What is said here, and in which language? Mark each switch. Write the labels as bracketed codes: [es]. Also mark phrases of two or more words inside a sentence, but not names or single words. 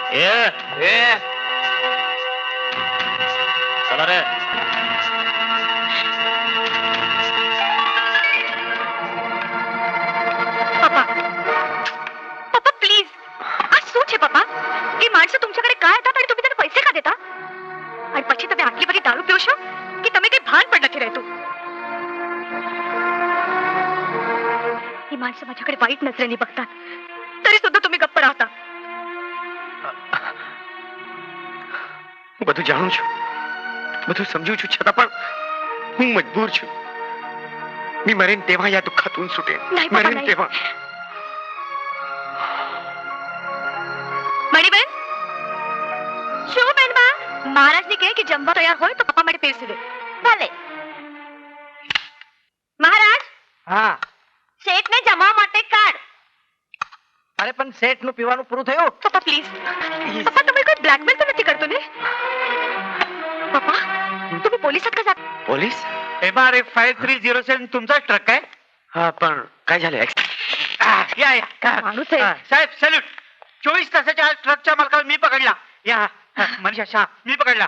[mr] चला रे. पप्पा, पप्पा प्लीज. आज सूच आहे पप्पा. ही माणसं तुमच्याकडे काय येतात आणि तुम्ही त्यांना पैसे का देता? [gu] आणि પછી તમે આટલી બધી દારૂ પીઓ છો કે તમે કઈ ભાન પણ નથી રહેતું. [mr] ही माणसं माझ्याकडे वाईट नजरेने बघतात, तरी सुद्धा तुम्ही गप्प राहता. [gu] હું બધું જાણું છું, બધું સમજુ છું, છતાં પણ હું મજબૂર છું. [mr] मी मरेन तेव्हा या दुःखातून सुटेन. नाही बाबा, मरेन नाही. तेव्हा. [gu] મણીબેન, શું બેનબા? મહારાજને કહે કે જમવા તૈયાર હોય તો પપ્પા માટે પીરસી દે. ભલે. મહારાજ, હા શેઠને જમવા માટે કાઢ. અરે પણ સેઠ નું પીવાનું પૂરું થયું. પપ્પા પ્લીઝ પપ્પા તમે કોઈ બ્લેકમેલ તો નથી કરતો ને [mr] पप्पा तुम्ही पोलिसात का जात पोलीस MRF 5307 तुमचाच ट्रक आहे. हा पण काय झालं या या माणूस आहे. साहेब सॅल्यूट. 24 तासाच्या आत ट्रकच्या मालकाला मी पकडला. या मनीषा शाह मी पकडला.